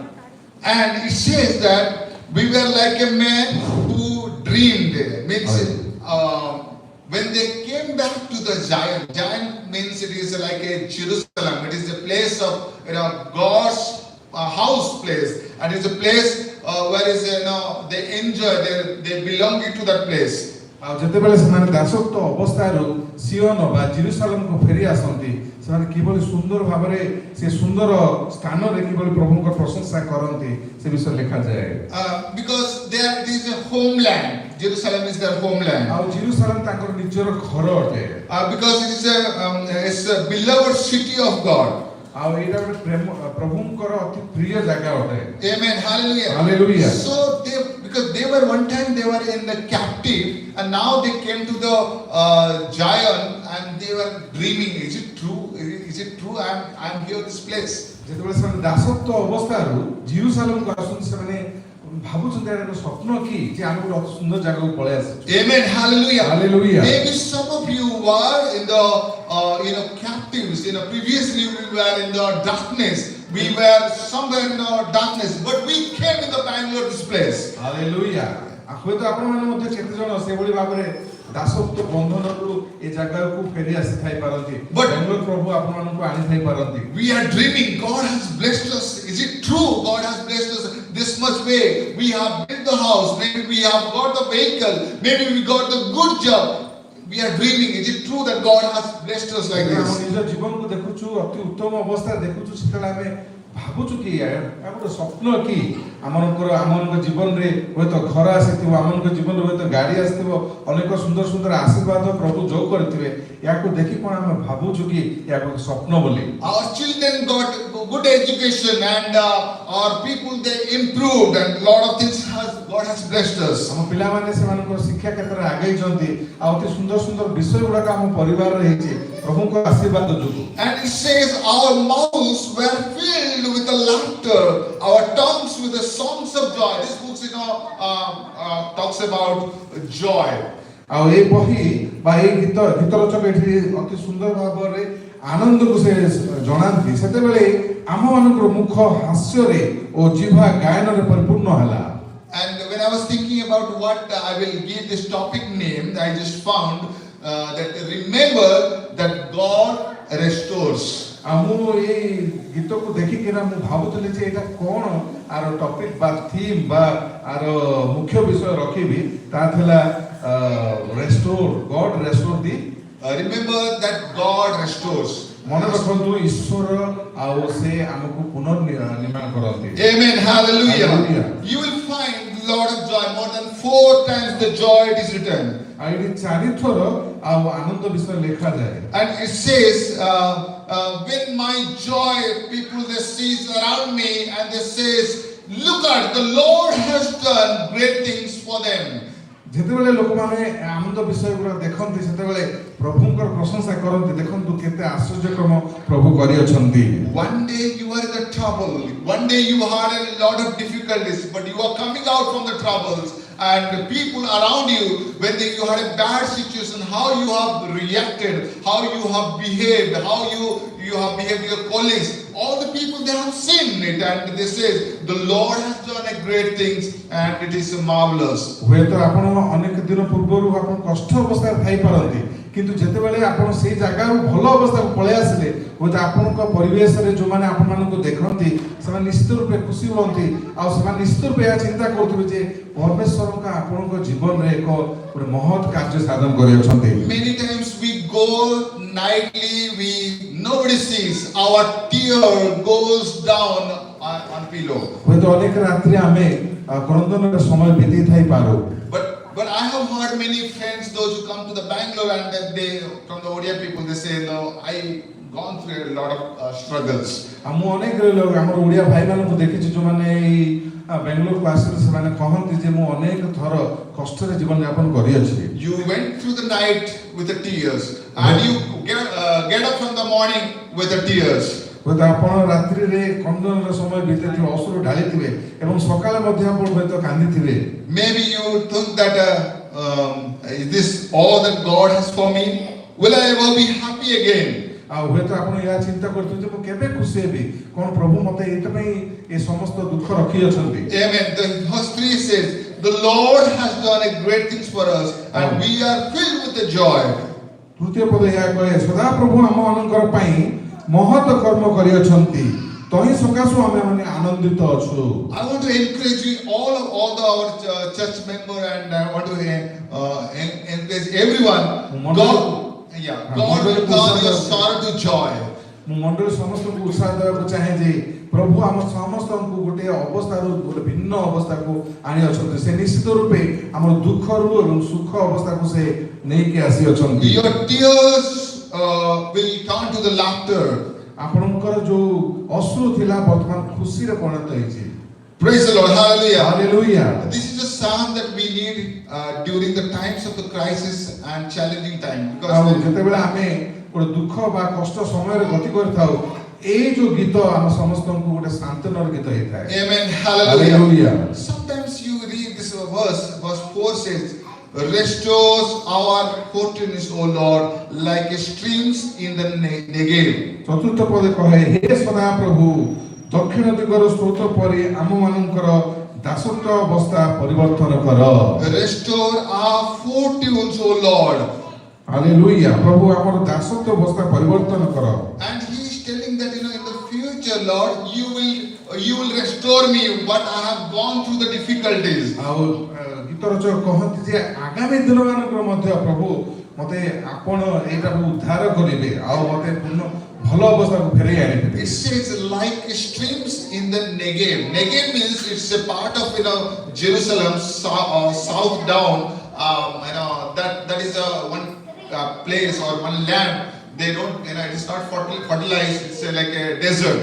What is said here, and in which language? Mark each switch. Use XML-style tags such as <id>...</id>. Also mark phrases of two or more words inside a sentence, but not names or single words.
<en>And it says that we were like a man who dreamed. Means when they came back to the Zion, Zion means it is like a Jerusalem. It is a place of God's house place, and it is a place where is they enjoy, they belonging to that place.</en> <or>ଆଉ ଯେତେବେଳେ ସେମାନେ ଦାସତ୍ୱ ଅବସ୍ଥାରୁ ସିଓନ ବା ଜେରୁସାଲେମକୁ ଫେରି ଆସନ୍ତି ସେମାନେ କିଭଳି ସୁନ୍ଦର ଭାବରେ ସେ ସୁନ୍ଦର ସ୍ଥାନରେ କିଭଳି ପ୍ରଭୁଙ୍କ ପ୍ରଶଂସା କରନ୍ତି ସେ ବିଷୟ ଲେଖାଯାଏ।</or> <en>Because there is a homeland. Jerusalem is their homeland.</en> <or>ଆଉ ଜେରୁସାଲେମ ତାଙ୍କର ନିଜର ଘର ଅଟେ।</or> <en>Because it's a beloved city of God.</en> <or>ଆଉ ଏଇଟା ଗୋଟେ ପ୍ରେମ ପ୍ରଭୁଙ୍କର ଅତି ପ୍ରିୟ ଜାଗା ଅଟେ।</or> <en>Amen. Hallelujah. Hallelujah. So because they were one time they were in the captive, and now they came to the Zion, and they were dreaming. Is it true? Is it true? I'm here this place.</en> <or>ଯେତେବେଳେ ସେମାନେ ଦାସତ୍ୱ ଅବସ୍ଥାରୁ ଜେରୁସାଲେମକୁ ଆସନ୍ତି ସେମାନେ ଭାବୁଛନ୍ତି ଏଇଟା ଗୋଟେ ସ୍ୱପ୍ନ କି ଯେ ଆମେ ଗୋଟେ ଅତି ସୁନ୍ଦର ଜାଗାକୁ ପଳେଇ ଆସିଛୁ।</or> <en>Amen. Hallelujah. Hallelujah. Maybe some of you were in the captives. Previously we were in the darkness. We were somewhere in the darkness, but we came in the Bangalore this place. Hallelujah.</en> <or>ହୁଏତ ଆପଣମାନେ ମଧ୍ୟ କେତେ ଜଣ ସେଭଳି ଭାବରେ ଦାସତ୍ୱ ବନ୍ଧନରୁ ଏ ଜାଗାକୁ ଫେରି ଆସିଥାଇ ପାରନ୍ତି। ବାଙ୍ଗାଲୋର ପ୍ରଭୁ ଆପଣମାନଙ୍କୁ ଆଣିଥାଇ ପାରନ୍ତି।</or> <en>We are dreaming. God has blessed us. Is it true? God has blessed us this much way. We have built the house. Maybe we have got the vehicle. Maybe we got the good job. We are dreaming. Is it true that God has blessed us like ଆମ this?</en> <or>ନିଜ ଜୀବନକୁ ଦେଖୁଛୁ ଅତି ଉତ୍ତମ ଅବସ୍ଥାରେ ଦେଖୁଛୁ ସେତେବେଳେ ଆମେ ଭାବୁଛୁ କି ଗୋଟେ ସ୍ୱପ୍ନ କି ଆମମାନଙ୍କ ଜୀବନରେ ହୁଏତ ଘର ଆସିଥିବ ଆମମାନଙ୍କ ଜୀବନରେ ହୁଏତ ଗାଡ଼ି ଆସିଥିବ ଅନେକ ସୁନ୍ଦର ସୁନ୍ଦର ଆଶୀର୍ବାଦ ପ୍ରଭୁ ଯୋଗ କରିଥିବେ ୟାକୁ ଦେଖି କ'ଣ ଆମେ ଭାବୁଛୁ କି ୟାକୁ ସ୍ୱପ୍ନ ବୋଲି।</or> <en>Our children got good education and our people they improved and lot of things God has blessed us.</en> <or>ଆମ ପିଲାମାନେ ସେମାନଙ୍କର ଶିକ୍ଷା କ୍ଷେତ୍ରରେ ଆଗେଇଛନ୍ତି ଆଉ ଅତି ସୁନ୍ଦର ସୁନ୍ଦର ବିଷୟ ଗୁଡ଼ାକ ଆମ ପରିବାରରେ ହେଇଛି ପ୍ରଭୁଙ୍କ ଆଶୀର୍ବାଦ ଯୋଗୁଁ।</or> <en>And it says our mouths were filled with the laughter, our tongues with the songs of joy. This book talks about joy.</en> <or>ଆଉ ଏ ବହି ବା ଏ ଗୀତ ରଚକ ଏଠି ଅତି ସୁନ୍ଦର ଭାବରେ ଆନନ୍ଦକୁ ସେ ଜଣାନ୍ତି ସେତେବେଳେ ଆମମାନଙ୍କର ମୁଖ ହାସ୍ୟରେ ଓ ଜିହ୍ବା ଗାୟନରେ ପରିପୂର୍ଣ୍ଣ ହେଲା।</or> <en>And when I was thinking about what I will give this topic name, I just found that remember that God restores.</en> <or>ମୁଁ ଏଇ ଗୀତକୁ ଦେଖିକିନା ମୁଁ ଭାବୁଥିଲି ଯେ ଏଇଟା କ'ଣ ଆର ଟପିକ ବା ଥିମ୍ ବା ଆର ମୁଖ୍ୟ ବିଷୟ ରଖିବି ତା ଥିଲା</or> <en>restore God restore the Remember that God restores.</en> <or>ମନେ ରଖନ୍ତୁ ଈଶ୍ୱର ଆଉ ସେ ଆମକୁ ପୁନର୍ନିର୍ମାଣ କରନ୍ତି।</or> <en>Amen. Hallelujah. Hallelujah. You will find a lot of joy. More than 4 times the joy it is written.</en> <or>ଆଉ ଏଠି 4 ଥର ଆଉ ଆନନ୍ଦ ବିଷୟ ଲେଖାଯାଏ।</or> <en>And it says, when my joy, people they sees around me and they says, look at the Lord has done great things for them.</en> <or>ଯେତେବେଳେ ଲୋକମାନେ ଆନନ୍ଦ ବିଷୟ ଗୁଡ଼ା ଦେଖନ୍ତି ସେତେବେଳେ ପ୍ରଭୁଙ୍କର ପ୍ରଶଂସା କରନ୍ତି ଦେଖନ୍ତୁ କେତେ ଆଶ୍ଚର୍ଯ୍ୟକ୍ରମ ପ୍ରଭୁ କରିଅଛନ୍ତି।</or> <en>One day you are in the trouble, one day you had a lot of difficulties, but you are coming out from the troubles, and the people around you, when you had a bad situation, how you have reacted, how you have behaved, how you have behaved with your colleagues, all the people they have seen it, and they say the Lord has done a great things and it is marvelous.</en> <or>ହୁଏତ ଆପଣ ଅନେକ ଦିନ ପୂର୍ବରୁ ଆପଣ କଷ୍ଟ ଅବସ୍ଥାରେ ଥାଇ ପାରନ୍ତି କିନ୍ତୁ ଯେତେବେଳେ ଆପଣ ସେଇ ଜାଗାରୁ ଭଲ ଅବସ୍ଥାକୁ ପଳେଇ ଆସିଲେ ହୁଏତ ଆପଣଙ୍କ ପରିବେଶରେ ଯେଉଁମାନେ ଆପଣମାନଙ୍କୁ ଦେଖନ୍ତି ସେମାନେ ନିଶ୍ଚିତ ରୂପେ ଖୁସି ହୁଅନ୍ତି ଆଉ ସେମାନେ ନିଶ୍ଚିତ ରୂପେ ଏହା ଚିନ୍ତା କରୁଥିବେ ଯେ ପରମେଶ୍ୱରଙ୍କ ଆପଣଙ୍କ ଜୀବନରେ ଏକ ଗୋଟେ ମହତ୍ କାର୍ଯ୍ୟ ସାଧନ କରିଅଛନ୍ତି।</or> <en>Many times we go nightly, nobody sees, our tear goes down on pillow.</en> <or>ହୁଏତ ଅନେକ ରାତ୍ରି ଆମେ କ୍ରନ୍ଦନରେ ସମୟ ବିତେଇ ଥାଇ ପାରୁ।</or> <en>But I have heard many friends, those who come to the Bangalore and then they, from the Odia people, they say, no, I gone through a lot of struggles.</en> <or>ମୁଁ ଅନେକ ଲୋକ ଆମର ଓଡ଼ିଆ ଭାଇମାନଙ୍କୁ ଦେଖିଛି ଯେଉଁମାନେ ଏଇ ବେଙ୍ଗଲୋରକୁ ଆସିଲେ ସେମାନେ କହନ୍ତି ଯେ ମୁଁ ଅନେକ ଥର କଷ୍ଟରେ ଜୀବନ ଯାପନ କରିଅଛି।</or> <en>You went through the night with the tears and you get up from the morning with the tears.</en> <or>ହୁଏତ ଆପଣ ରାତ୍ରିରେ କ୍ରନ୍ଦନର ସମୟ ବିତେଇଥିବେ ଅଶ୍ରୁ ଢାଳିଥିବେ ଏବଂ ସକାଳେ ମଧ୍ୟ ଆପଣ ହୁଏତ କାନ୍ଦିଥିବେ।</or> <en>Maybe you think that is this all that God has for me? Will I ever be happy again?</en> <or>ଆଉ ହୁଏତ ଆପଣ ଏହା ଚିନ୍ତା କରୁଥିବେ ଯେ ମୁଁ କେବେ ଖୁସି ହେବି କ'ଣ ପ୍ରଭୁ ମୋତେ ଏଇଥିପାଇଁ ଏ ସମସ୍ତ ଦୁଃଖ ରଖିଅଛନ୍ତି।</or> <en>Amen. The verse 3 says, the Lord has done a great things for us and we are filled with the joy.</en> <or>ତୃତୀୟ ପଦ ଏହା କହେ ସଦାପ୍ରଭୁ ଆମମାନଙ୍କର ପାଇଁ ମହତ୍ କର୍ମ କରିଅଛନ୍ତି ତହିଁ ସକାଶୁ ଆମେମାନେ ଆନନ୍ଦିତ ଅଛୁ।</or> <en>I want to encourage you all our church member and I want to encourage everyone. God will turn your sorrow to joy.</en> <or>ମୁଁ ମଣ୍ଡଳୀ ସମସ୍ତଙ୍କୁ ଉତ୍ସାହ ଦେବାକୁ ଚାହେଁ ଯେ ପ୍ରଭୁ ଆମ ସମସ୍ତଙ୍କୁ ଗୋଟେ ଅବସ୍ଥାରୁ ଗୋଟେ ଭିନ୍ନ ଅବସ୍ଥାକୁ ଆଣି ଅଛନ୍ତି। ସେ ନିଶ୍ଚିତ ରୂପେ ଆମର ଦୁଃଖରୁ ଏବଂ ସୁଖ ଅବସ୍ଥାକୁ ସେ ନେଇକି ଆସି ଅଛନ୍ତି।</or> <en>Your tears will turn to the laughter.</en> <or>ଆପଣଙ୍କର ଯୋଉ ଅଶ୍ରୁ ଥିଲା ବର୍ତ୍ତମାନ ଖୁସିରେ ପରିଣତ ହେଇଛି।</or> <en>Praise the Lord. Hallelujah. Hallelujah. This is a psalm that we need during the times of the crisis and challenging time. ଆଉ Because</en> <or>ଯେତେବେଳେ ଆମେ ଗୋଟେ ଦୁଃଖ ବା କଷ୍ଟ ସମୟରେ ଗତି କରିଥାଉ ଏଇ ଯୋଉ ଗୀତ ଆମ ସମସ୍ତଙ୍କୁ ଗୋଟେ ସାନ୍ତ୍ୱନାର ଗୀତ ହେଇଥାଏ।</or> <en>Amen. Hallelujah. Hallelujah. Sometimes you read this verse 4 says, restores our fortunes, O Lord, like streams in the Negev.</en> <or>ଚତୁର୍ଥ ପଦେ କହେ ହେ ସଦା ପ୍ରଭୁ ଦକ୍ଷିଣ ଦିଗର ସ୍ରୋତ ପରି ଆମମାନଙ୍କର ଦାସତ୍ୱ ଅବସ୍ଥା ପରିବର୍ତ୍ତନ କର।</or> <en>Restore our fortunes, O Lord.</en> <or>ହାଲେଲୁୟା। ପ୍ରଭୁ ଆମର ଦାସତ୍ୱ ଅବସ୍ଥା ପରିବର୍ତ୍ତନ କର।</or> <en>And he is telling that in the future, Lord, you will restore me what I have gone through the difficulties.</en> <or>ଆଉ ଗୀତ ରଚକ କହନ୍ତି ଯେ ଆଗାମୀ ଦିନମାନଙ୍କର ମଧ୍ୟ ପ୍ରଭୁ ମତେ ଆପଣ ଏଇଟାକୁ ଉଦ୍ଧାର କରିବେ ଆଉ ମତେ ପୂର୍ଣ୍ଣ ଭଲ ଅବସ୍ଥାକୁ ଫେରେଇ ଆଣିବେ।</or> <en>It says like streams in the Negev. Negev means it's a part of Jerusalem south down. That is one place or one land. They don't it is not fertilized. It's like a desert.</en>